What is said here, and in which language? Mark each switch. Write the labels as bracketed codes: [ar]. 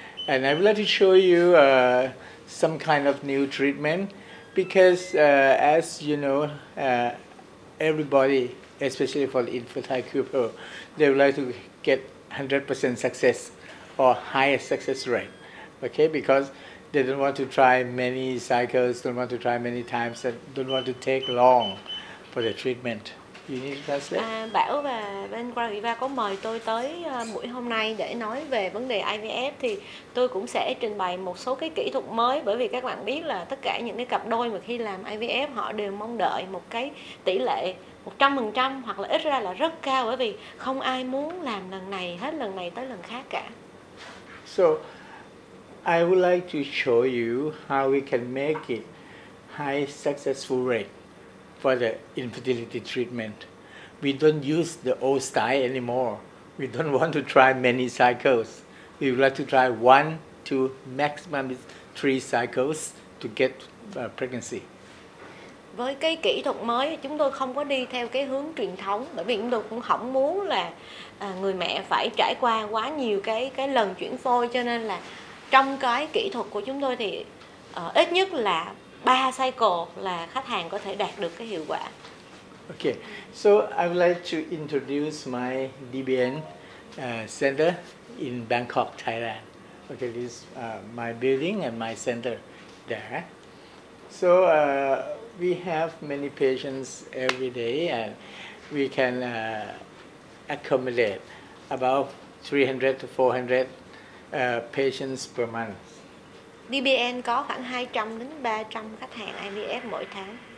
[en] And I would like to show you some kind of new treatment because, as you know, everybody, especially for the infertile couple, they would like to get 100% success or highest success rate. Okay, because they don't want to try many cycles, don't want to try many times, and don't want to take long for the treatment. You need to translate. [vi] Bảo và bên Khoa có mời tôi tới buổi hôm nay để nói về vấn đề IVF, thì tôi cũng sẽ trình bày một số cái kỹ thuật mới, bởi vì các bạn biết là tất cả những cái cặp đôi mà khi làm IVF họ đều mong đợi một cái tỷ lệ 100% hoặc là ít ra là rất cao, bởi vì không ai muốn làm lần này hết lần này tới lần khác cả. [en] So I would like to show you how we can make it high successful rate for the infertility treatment. We don't use the old style anymore. We don't want to try many cycles. We would like to try 1 to maximum 3 cycles to get pregnancy. [vi] Với cái kỹ thuật mới, chúng tôi không có đi theo cái hướng truyền thống, bởi vì chúng tôi cũng không muốn là người mẹ phải trải qua quá nhiều cái lần chuyển phôi, cho nên là trong cái kỹ thuật của chúng tôi thì ít nhất là 3 cycle là khách hàng có thể đạt được cái hiệu quả. [en] Okay, so I would like to introduce my DBN center in Bangkok, Thailand. Okay, this is my building and my center there. So we have many patients every day, and we can accommodate about 300 to 400 patients per month. [vi] DBN có khoảng 200 đến 300 khách hàng IVF mỗi tháng.